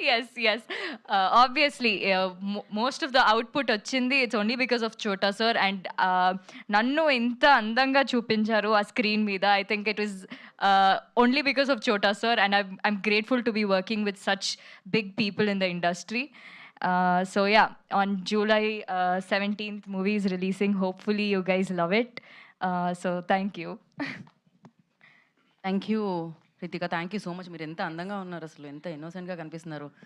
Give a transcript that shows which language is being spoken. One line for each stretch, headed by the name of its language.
English: yes obviously most of the output
Telugu: వచ్చింది
English: It's only because of Chota sir.
Telugu: And నన్ను ఇంత అందంగా చూపించారు ఆ స్క్రీన్ మీద.
English: I think it is only because of Chota sir. And I'm grateful to be working with such big people in the industry. So yeah, on July 17th movie is releasing. Hopefully you guys love it. So thank you.
Telugu: Thank you Ritika,
English: Thank you so much.
Telugu: మీరు ఎంత అందంగా ఉన్నారు, అసలు ఎంత ఇన్నోసెంట్గా కనిపిస్తున్నారు.